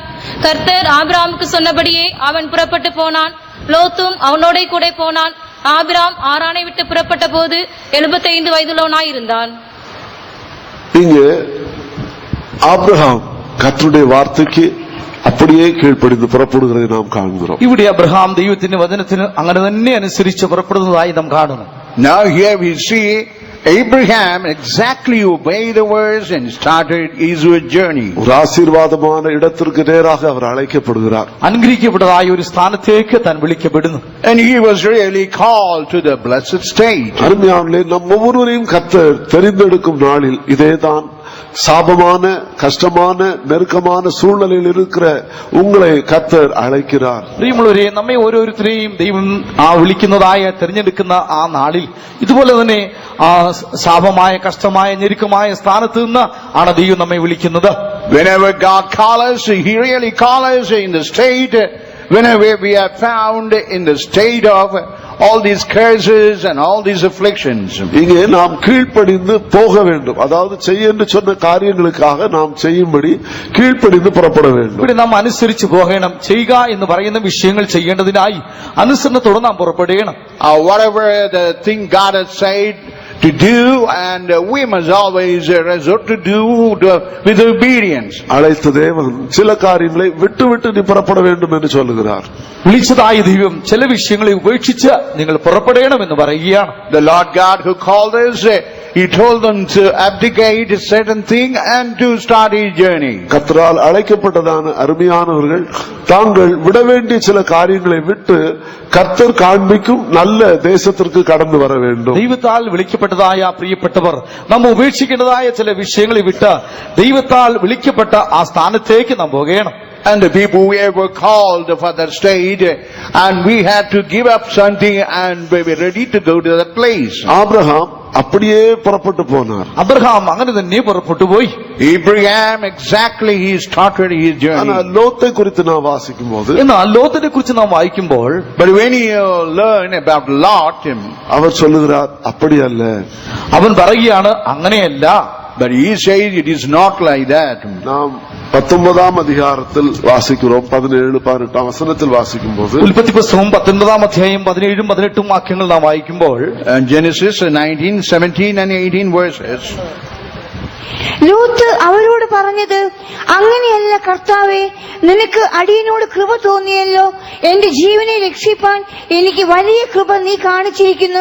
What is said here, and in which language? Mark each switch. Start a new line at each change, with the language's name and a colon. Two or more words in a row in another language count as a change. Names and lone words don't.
Tamil: கர்த்தர் ஆபிராமுக்கு சொன்னபடியே அவன் புறப்பட்டு போனான். லோத்தும் அவனோட கூட போனான். ஆபிராம் ஆரானை விட்டு புறப்பட்ட போது 75 வயதுள்ளவனாயிருந்தான். இங்கே ஆபிரகாம் கர்த்தருடைய வார்த்தைக்கு அப்படியே கீழ்ப்படிந்து புறப்படுகிறதை நாம் காண்கிறோம்.
Malayalam: ഇവിടെ അബ്രഹാം ദൈവത്തിന്റെ വചനത്തിന് അങ്ങനെ തന്നെ അനുസരിച്ച് പുറപ്പെടുന്നതായി നാം കാണുന്നു.
English: Now here we see Abraham exactly obeyed the words and started his journey.
Tamil: ஒரு ஆசீர்வாதமான இடத்திற்கு நேராக அவர் அழைக்கப்படுகிறார்.
Malayalam: അനുഗ്രഹിക്കപ്പെട്ടതായ ഒരു സ്ഥാനത്തേക്ക് താൻ വിളിക്കപ്പെടുന്നു.
English: And he was really called to the blessed state.
Tamil: அருமையானவர்களே, நம் ஒவ்வொருவரையும் கர்த்தர் தெரிந்தெடுக்கும் நாளில் இதேதான் சாபமான கஷ்டமான நெருக்கமான சூழ்நிலையில் இருக்கிற உங்களை கர்த்தர் அழைக்கிறார்.
Malayalam: പ്രിയമുള്ളവരെ, നമ്മെ ഓരോരുത്തരെയും ദൈവം വിളിക്കുന്നതായ തിരഞ്ഞെടുക്കുന്ന ആ നാളിൽ ഇതുപോലെ തന്നെ ശാപമായ കഷ്ടമായ ഞെരുക്കമായ സ്ഥാനത്ത് നിന്ന് ആണ് ദൈവം നമ്മെ വിളിക്കുന്നത്.
English: Whenever God calls us, he really calls us in the state, whenever we are found in the state of all these curses and all these afflictions.
Tamil: இங்கே நாம் கீழ்ப்படிந்து போக வேண்டும். அதாவது செய்ய என்று சொன்ன காரியங்களுக்காக நாம் செய்யும்படி கீழ்ப்படிந்து புறப்பட வேண்டும்.
Malayalam: ഇവിടെ നാം അനുസരിച്ച് പോകണം. ചെയ്യുക എന്ന് പറയുന്ന വിഷയങ്ങൾ ചെയ്യേണ്ടതിനായി അനുസരണത്തോടെ നാം പുറപ്പെടുകണം.
English: Whatever the thing God has said to do, and we must always resort to do with obedience.
Tamil: அழைத்த தேவன் சில காரியங்களை விட்டு விட்டு நீ புறப்பட வேண்டும் என்று சொல்லுகிறார்.
Malayalam: വിളിച്ചതായ ദൈവം ചില വിഷയങ്ങളെ ഉപേക്ഷിച്ച് നിങ്ങൾ പുറപ്പെടണം എന്ന് പറയുകയാണ്.
English: The Lord God who called us, he told them to abdicate a certain thing and to start his journey.
Tamil: கர்த்தரால் அழைக்கப்பட்டதான அருமையானவர்கள் தாங்கள் விட வேண்டிய சில காரியங்களை விட்டு கர்த்தர் காண்பிக்கும் நல்ல தேசத்திற்கு கடந்து வர வேண்டும்.
Malayalam: ദൈവത്താൽ വിളിക്കപ്പെട്ടതായ പ്രിയപ്പെട്ടവർ നാം ഉപേക്ഷിക്കേണ്ടതായ ചില വിഷയങ്ങളെ വിട്ട് ദൈവത്താൽ വിളിക്കപ്പെട്ട ആ സ്ഥാനത്തേക്ക് നാം പോകണം.
English: And the people were called for that state, and we had to give up something and we were ready to go to that place.
Tamil: ஆபிரகாம் அப்படியே புறப்பட்டு போனார்.
Malayalam: അബ്രഹാം അങ്ങനെ തന്നെ പുറപ്പെട്ടു പോയി.
English: Abraham exactly he started his
Tamil: ஆனா
English: journey.
Tamil: லோத்தை குறித்து நான் வாசிக்கும் போது
Malayalam: എന്നാൽ ലോത്തിനെ കുറിച്ച് നാം വായിക്കുമ്പോൾ
English: But when you learn about Lot,
Tamil: அவர் சொல்லுகிறார் அப்படி அல்ல.
Malayalam: അവൻ പറയുകയാണ് അങ്ങനെയല്ല.
English: but he says it is not like that.
Tamil: நாம் 19ஆம் அதிகாரத்தில் வாசிக்கிறோம். 17-18 வசனத்தில் வாசிக்கும் போது
Malayalam: ഉൽപ്പത്തി പുസ്തകം 19-ാം അധ്യായം 17-18 വാക്യങ്ങൾ നാം വായിക്കുമ്പോൾ
English: And Genesis 19, 17 and 18 verses.
Malayalam: ലൂത്ത് അവരോട് പറഞ്ഞത്, അങ്ങനെയല്ല കർത്താവേ, നിനക്ക് അടിയനോട് കൃപ തോന്നിയല്ലോ. എന്റെ ജീവനെ രക്ഷിപ്പാൻ എനിക്ക് വലിയ കൃപ നീ കാണിച്ചിരിക്കുന്നു.